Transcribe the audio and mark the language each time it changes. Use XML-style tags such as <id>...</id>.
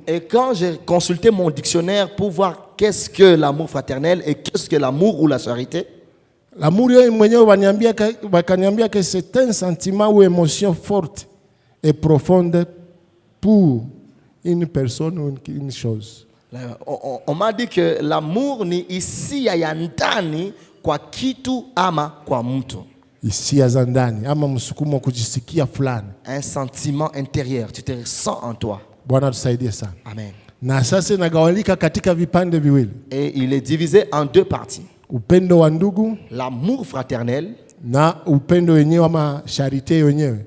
<fr>Et quand j'ai consulté mon dictionnaire pour voir qu'est-ce que l'amour fraternel et qu'est-ce que l'amour ou la charité, l'amour</fr> <sw>yeye mwenyewe wakaniambia</sw> <fr>que c'est un sentiment ou émotion forte et profonde pour une personne ou une chose. On m'a dit que l'amour</fr> <sw>ni hisia ya ndani kwa kitu ama kwa mtu. Hisia za ndani ama msukumo kujisikia fulani.</sw> <fr>Un sentiment intérieur, tu te ressens en toi.</fr> <sw>Bwana tusaidie sana. Amen. Na sasa inagawanyika katika vipande viwili.</sw> <fr>Et il est divisé en deux parties.</fr> <sw>Upendo wa ndugu,</sw> <fr>l'amour fraternel,</fr> <sw>na upendo wenyewe ama charité wenyewe,</sw>